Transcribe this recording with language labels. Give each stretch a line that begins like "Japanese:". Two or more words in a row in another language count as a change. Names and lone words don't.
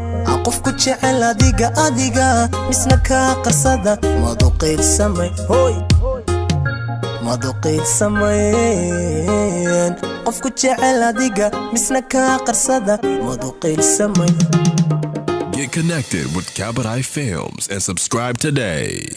Somali: Aan qofku jecel adiga, adiga, misna kaa qarsada, madu qiilsamayn, hooy, madu qiilsamayn. Qofku jecel adiga, misna kaa qarsada, madu qiilsamayn.
English: Get connected with Kabadai Films and subscribe today.